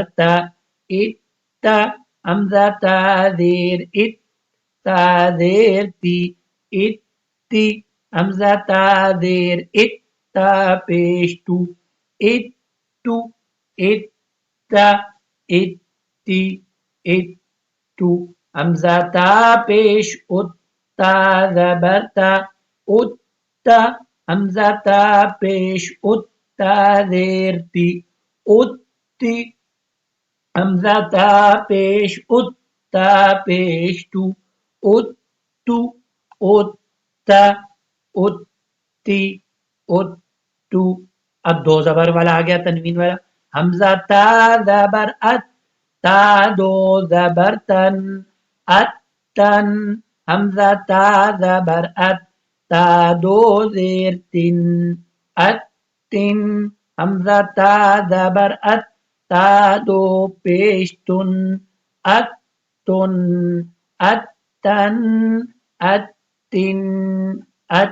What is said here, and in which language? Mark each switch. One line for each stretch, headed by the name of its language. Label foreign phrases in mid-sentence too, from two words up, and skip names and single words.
Urdu: تا، ات تا، حمزہ تا زیر ات، تا زیر تی، ات تی، حمزہ تا زیر ات، تا پیش تو، ات تو، ات تا، ات تی، ات تو، حمزہ تا پیش ات، تا زبر تا، ات تا، حمزہ تا پیش ات، تا زیر تی، ات تی، حمزہ تا پیش ات، تا پیش تو، ات تو، ات تا، ات تی، ات تو، اب دو زبر والا آ گیا تنوین والا، حمزہ تا زبر ات، تا دو زبر تن، ات تن، حمزہ تا زبر ات، تا دو زیر تن، ات تن، حمزہ تا زبر ات، تا دو پیش تن، ات تن، ات تن، ات تن، ات